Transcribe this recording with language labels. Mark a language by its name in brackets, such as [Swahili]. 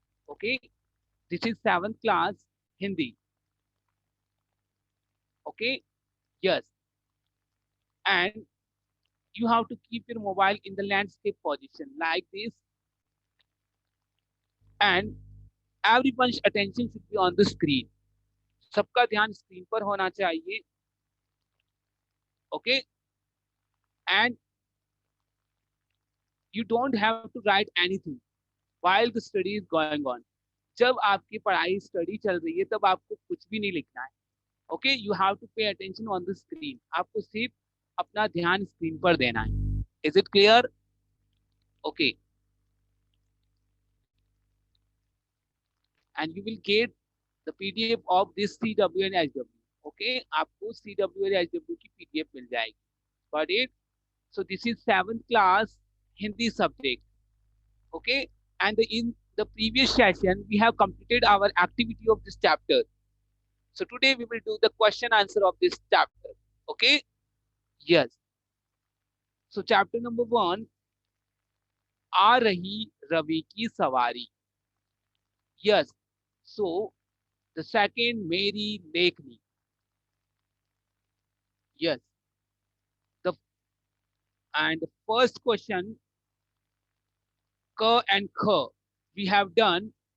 [English] Okay. This is seventh class Hindi. Okay. Yes. And you have to keep your mobile in the landscape position like this. And everyone's attention should be on the screen. [Hindi] सबका ध्यान screen पर होना चाहिए. [English] Okay. And you don't have to write anything while the study is going on. [Hindi] जब आपकी पढ़ाई study चल रही है तब आपको कुछ भी नहीं लिखना है. [English] Okay, you have to pay attention on the screen. [Hindi] आपको सिर्फ अपना ध्यान स्क्रीन पर देना है. [English] Is it clear? Okay. And you will get the PDF of this CW and HW. [Hindi] Okay, आपको CW और HW की पीडीएफ मिल जाएगी. [English] Got it? So this is seventh class Hindi subject. Okay, and in the previous session we have completed our activity of this chapter. So today we will do the question answer of this chapter. Okay. Yes. So chapter number 1, आ रही रवि की सवारी. Yes. So the second, मेरी लेखनी. Yes. The and the first question, k and kh, we have done.